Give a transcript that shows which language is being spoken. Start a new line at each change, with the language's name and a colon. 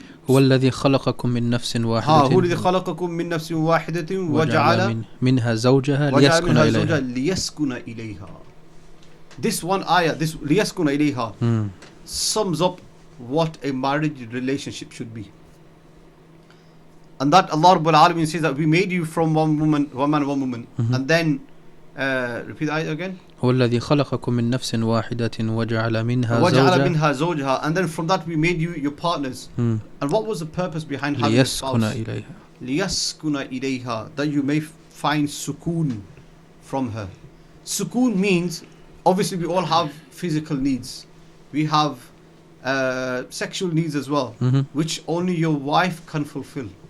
Arabic: هو الذي خلقكم من نفس واحدة هو الذي خلقكم من نفس واحدة وجعل منها زوجها ليسكن إليها.
English: This one ayah, this
Arabic: ليسكن إليها,
English: sums up what a marriage relationship should be. And that Allah Rabbul Alameen says that we made you from one man, one woman. And then repeat the ayah again.
Arabic: هو الذي خلقكم من نفس واحدة وجعل منها زوجها,
English: and then from that we made you your partners. And what was the purpose behind having a spouse?
Arabic: ليسكن إليها,
English: that you may find sukoon from her. Sukoon means, obviously we all have physical needs, we have sexual needs as well, which only your wife can fulfill.